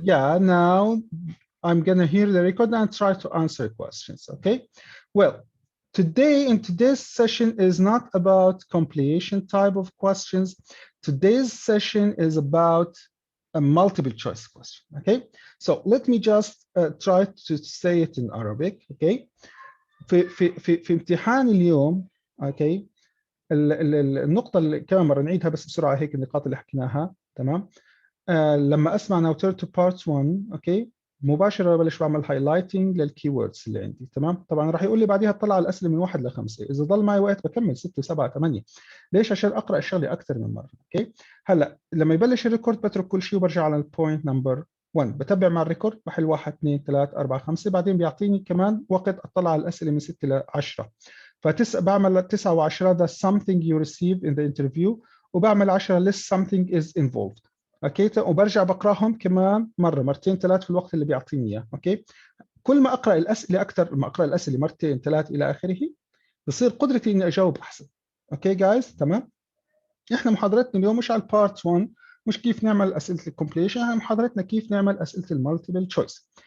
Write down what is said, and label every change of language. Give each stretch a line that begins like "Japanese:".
English: Yeah, now I'm gonna hear the record and try to answer questions, okay? Well, in today's session is not about completion type of questions. Today's session is about a multiple choice question, okay? So let me just try to say it in Arabic, okay?
Arabic: في امتحان اليوم، اوكي، النقطة اللي كمان مرة نعيدها بس بسرعة هيك النقاط اللي حكيناها، تمام؟ لما اسمع
English: now turn to part 1،
Arabic: اوكي، مباشرة ببلش بعمل highlighting للكي ووردز اللي عندي، تمام؟ طبعا راح يقول لي بعديها اطلع على الأسئلة من 1 ل 5، إذا ضل معي وقت بكمل 6 7 8. ليش؟ عشان أقرأ الشغلة أكثر من مرة، اوكي؟ هلا لما يبلش الريكورد بترك كل شيء وبرجع على البوينت نمبر 1 بتبع مع الريكورد، بحل 1 2 3 4 5، بعدين بيعطيني كمان وقت اطلع على الاسئله من 6 ل 10. بعمل 9 و10 ده
English: something you receive in the interview،
Arabic: وبعمل 10
English: list something is involved.
Arabic: اوكي، وبرجع بقراهم كمان مره مرتين ثلاث في الوقت اللي بيعطيني اياه. اوكي، كل ما اقرا الاسئله اكثر، ما اقرا الاسئله مرتين ثلاث الى اخره، بصير قدرتي اني اجاوب احسن. اوكي جايز، تمام. احنا محاضرتنا اليوم مش على البارت 1، مش كيف نعمل اسئله الكومبليشن، احنا محاضرتنا كيف نعمل اسئله المالتيبل تشويس.